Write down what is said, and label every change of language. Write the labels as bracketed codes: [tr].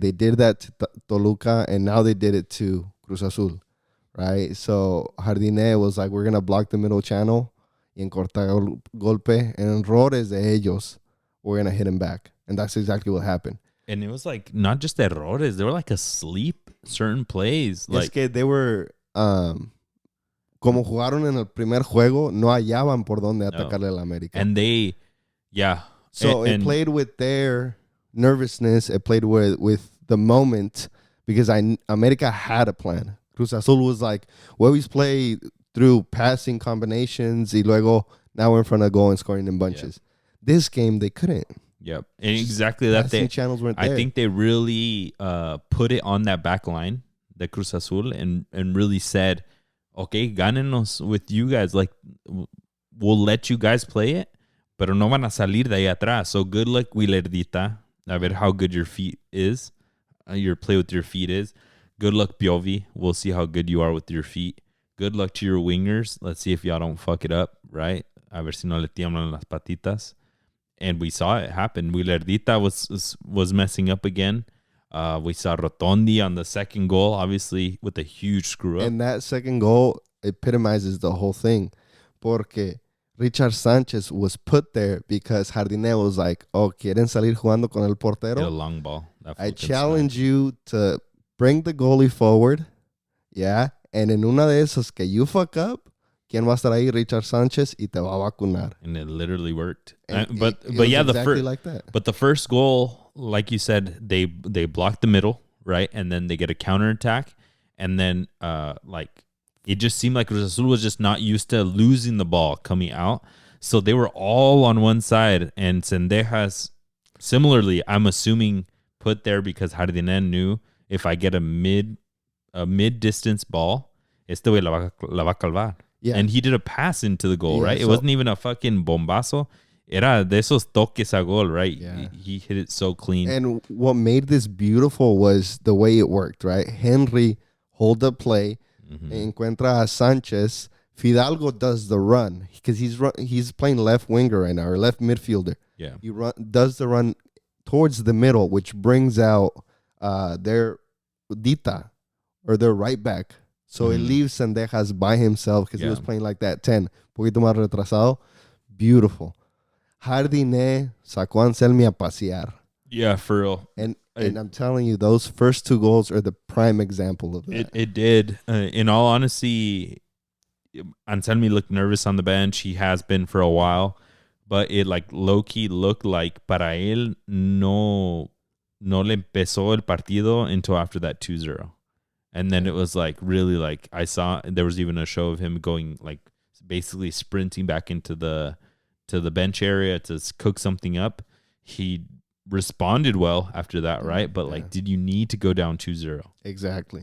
[en] They did that to Toluca, and now they did it to Cruz Azul, right? So Jardine was like, we're going to block the middle channel [es] y en contragolpe, [en] and [es] errores de ellos, [en] we're going to hit him back. And that's exactly what happened. And it was like, not just errores, they were like asleep certain plays. Like, [es] es que [en] they were... [es] como jugaron en el primer juego, no hallaban por dónde atacarle al América. [en] And they, So it played with their nervousness. It played with the moment because América had a plan. Cruz Azul was like, we always play through passing combinations [es] y luego [en] now we're in front of goal and scoring in bunches. Yeah. This game, they couldn't. Yep. And exactly that. Channels weren't there. I think they really put it on that back line, the Cruz Azul, and really said, okay, gánenos with you guys. [es] Like, we'll let you guys play it, pero no van a salir de ahí atrás. [en] So good luck, Willardita. [es] A ver [en] how good your feet is. Your play with your feet is. Good luck, Piovi. We'll see how good you are with your feet. Good luck to your wingers. Let's see if y'all don't fuck it up, right? [es] A ver si no le tiemblan las patitas. [en] And we saw it happen. Willardita was messing up again. We saw Rotondi on the second goal, obviously, with a huge screw up. And that second goal epitomizes the whole thing. Porque Richard Sanchez was put there because Jardine was like, oh, [es] ¿quieren salir jugando con el portero? [en] Get a long ball. I challenge you to bring the goalie forward. Yeah. And [es] en una de esas que [en] you fuck up, [es] ¿quién va a estar ahí? Richard Sanchez, y te va a vacunar. [en] And it literally worked. But yeah, exactly like that. But the first goal, like you said, they block the middle, right? And then they get a counterattack. And then it just seemed like Cruz Azul was just not used to losing the ball coming out. So they were all on one side. And Sendejas, similarly, I'm assuming, put there because Jardine knew if I get a mid-distance ball, [es] este güey la va a calvar. [en] Yeah. And he did a pass into the goal, right? It wasn't even a fucking bombazo. [es] Era de esos toques a gol, right? [en] Yeah. He hit it so clean. And what made this beautiful was the way it worked, right? Henry hold the play, [es] encuentra a [en] Sanchez. Fidalgo does the run because he's playing left winger right now, or left midfielder. Yeah. He does the run towards the middle, which brings out their Dita, or their right back. So it leaves Sendejas by himself because he was playing like that 10. [es] Poquito más retrasado. Beautiful. Jardine sacó a Anselmi a pasear. [en] Yeah, for real. And I'm telling you, those first two goals are the prime example of that. It did. In all honesty, Anselmi looked nervous on the bench. He has been for a while. But it like low-key looked like [es] para él no no le empezó el partido until after that 2-0. [en] And then it was like really like I saw there was even a show of him going like basically sprinting back into the bench area to cook something up. He responded well after that, right? But like, did you need to go down 2-0? Exactly.